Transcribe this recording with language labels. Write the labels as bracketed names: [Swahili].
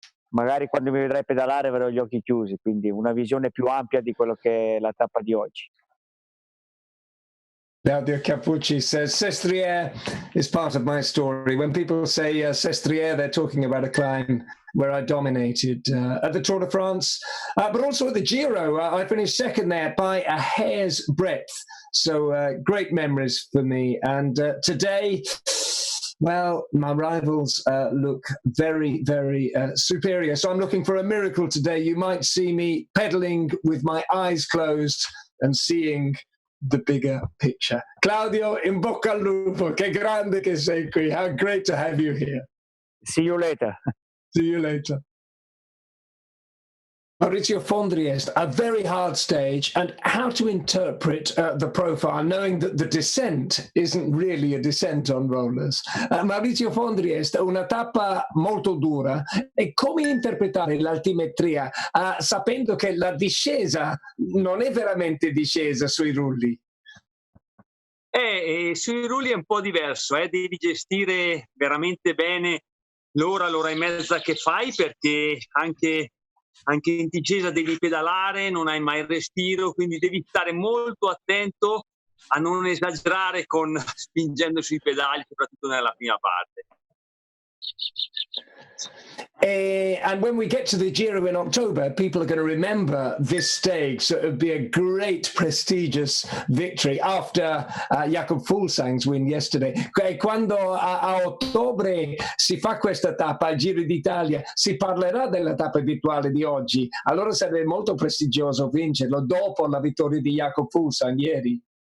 [Italian] Magari quando mi vedrai pedalare avrò gli occhi chiusi, quindi una visione più ampia di quello che è la tappa di oggi. [English] Claudio Cappucci says, Sestriere is part of my story. When people say Sestriere, they're talking about a climb where I dominated at the Tour de France, but also at the Giro. I finished second there by a hair's breadth. So great memories for me. And today, well, my rivals look very, very superior. So I'm looking for a miracle today. You might see me pedaling with my eyes closed and seeing the bigger picture. [Italian] Claudio, in bocca al lupo. Che grande che sei qui. [English] How great to have you here. See you later. See you later. Maurizio Fondriest, a very hard stage, and how to interpret the profile, knowing that the descent isn't really a descent on rollers. [Italian] Maurizio Fondriest, una tappa molto dura, e come interpretare l'altimetria sapendo che la discesa non è veramente discesa sui rulli? Sui rulli è un po' diverso, devi gestire veramente bene l'ora e mezza che fai, perché anche in discesa devi pedalare, non hai mai il respiro, quindi devi stare molto attento a non esagerare spingendo sui pedali, soprattutto nella prima parte. [English] And when we get to the Giro in October, people are going to remember this stage. So it would be a great, prestigious victory after Jakob Fuglsang's win yesterday. [Italian] Quando a ottobre si fa questa tappa al Giro d'Italia, si parlerà della tappa virtuale di oggi. Allora sarebbe molto prestigioso vincerlo dopo la vittoria di Jakob Fuglsang ieri.